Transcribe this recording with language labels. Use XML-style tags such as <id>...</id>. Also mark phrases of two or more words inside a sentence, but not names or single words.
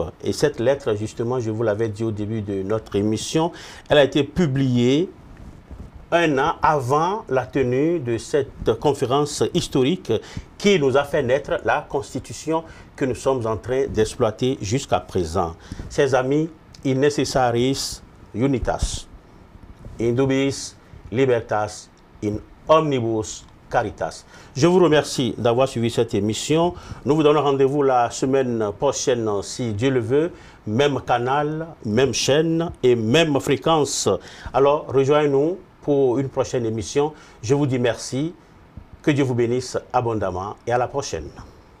<fr>Et cette lettre, justement, je vous l'avais dit au début de notre émission, elle a été publiée un an avant la tenue de cette conférence historique qui nous a fait naître la Constitution que nous sommes en train d'exploiter jusqu'à présent. Chers amis,</fr> <la>in necessaris unitas, in dubis libertas, in omnibus caritas.</la> <fr>Je vous remercie d'avoir suivi cette émission. Nous vous donnons rendez-vous la semaine prochaine, si Dieu le veut. Même canal, même chaîne et même fréquence. Alors, rejoignez-nous pour une prochaine émission. Je vous dis merci. Que Dieu vous bénisse abondamment et à la prochaine.</fr>